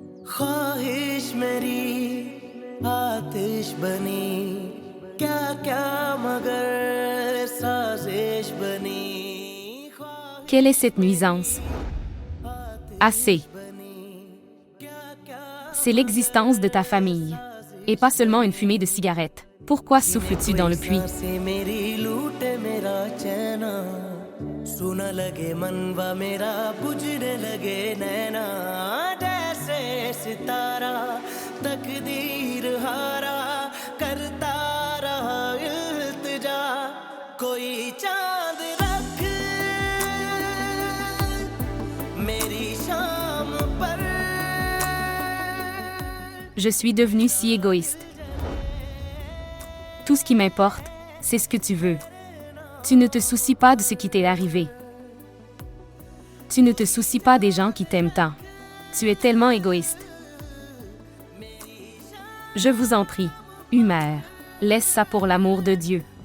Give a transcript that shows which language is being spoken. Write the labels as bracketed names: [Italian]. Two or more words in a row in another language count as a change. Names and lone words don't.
[Hindi] ख्वाहिश मेरी आतिश बनी क्या क्या मगर साजिश बनी [French] Quelle est cette nuisance? Assez. C'est l'existence de ta famille, et pas seulement une fumée de cigarette. Pourquoi souffles-tu dans le puits? [Hindi] सांसें मेरी लूटे मेरा चैना सुना लगे मनवा मेरा बुझने लगे नैना जैसे सितारा तकदीर हारा करता रहा इल्तिजा कोई चांद रख मेरी शाम पर [French] Je suis devenue si égoïste. Tout ce qui m'importe, c'est ce que tu veux. Tu ne te soucies pas de ce qui t'est arrivé. Tu ne te soucies pas des gens qui t'aiment tant. Tu es tellement égoïste. Je vous en prie, Humer, laisse ça pour l'amour de Dieu.